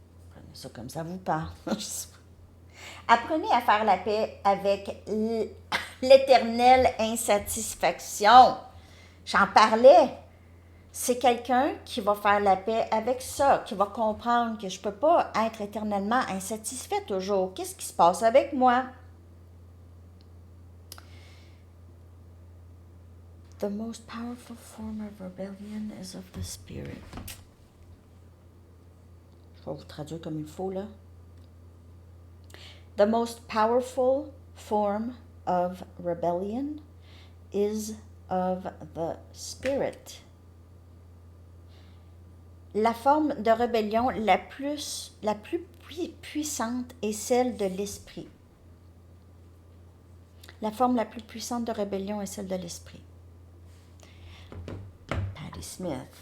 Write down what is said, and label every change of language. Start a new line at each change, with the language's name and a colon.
French: Prenez ça comme ça vous parle. Apprenez à faire la paix avec l'éternelle insatisfaction. J'en parlais. C'est quelqu'un qui va faire la paix avec ça, qui va comprendre que je ne peux pas être éternellement insatisfait toujours. Qu'est-ce qui se passe avec moi?
English: The most powerful form of rebellion is of the spirit.
French: Je vais vous traduire comme il faut, là.
English: The most powerful form of rebellion is of the spirit.
French: La forme de rébellion la plus puissante est celle de l'esprit. La forme la plus puissante de rébellion est celle de l'esprit. Patti Smith.